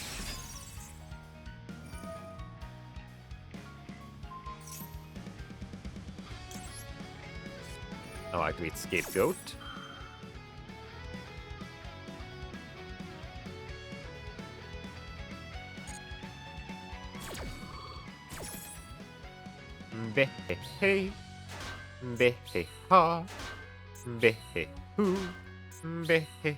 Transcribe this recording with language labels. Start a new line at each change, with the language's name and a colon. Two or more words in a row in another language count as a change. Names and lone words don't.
English: I'll activate Scapegoat. Behe, behe ha, behe hoo, behe he.